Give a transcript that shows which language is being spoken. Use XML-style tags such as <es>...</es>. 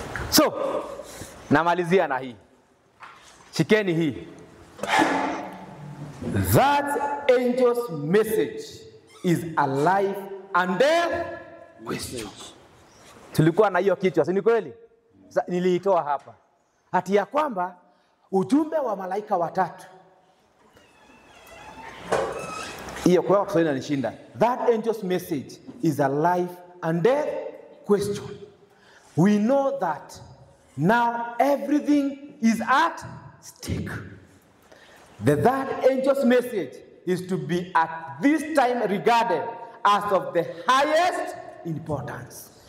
<sw>So, namalizia na hii. Shikeni hii.</sw> <en>That angel's message is a life and death question.</en> <sw>Tulikuwa na hiyo kichwa, si ni kweli? Niliitoa hapa. Hati ya kwamba ujumbe wa malaika watatu. Hiyo kwa Kiswahili inanishinda.</sw> <en>That angel's message is a life and death question. We know that now everything is at stake. The third angel's message is to be at this time regarded as of the highest importance.</en>